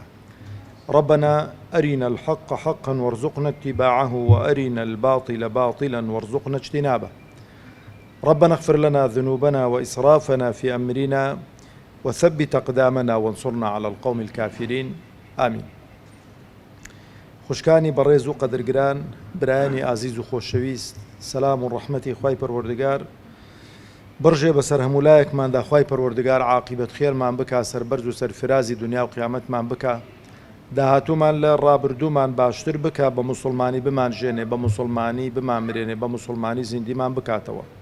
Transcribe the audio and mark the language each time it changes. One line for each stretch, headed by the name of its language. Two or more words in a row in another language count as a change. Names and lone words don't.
Arabic: ربنا أرنا الحق حقا وارزقنا اتباعه، وأرنا الباطل باطلا وارزقنا اجتنابه. ربنا اغفر لنا ذنوبنا وإسرافنا في أمرنا وثبت أقدامنا وانصرنا على القوم الكافرين، آمين.
Central Kurdish: خوشکانی بەڕێز و قەدرگران، برایانی ئازیز و خۆشەویست، سەلام و ڕەحمەتی خوای پەروەردگار بڕژێ بەسەر هەموو لایەکماندا. خوای پەروەردگار عاقبەت خێرمان بکا، سەربەرز و سەرفرازی دنیا و قیامەتمان بکا، داهاتوومان لە ڕابردوومان باشتر بکا، بە موسڵمانی بمانژێنێ، بە موسڵمانی بمانمرێنێ، بە موسڵمانی زیندیمان بکاتەوە.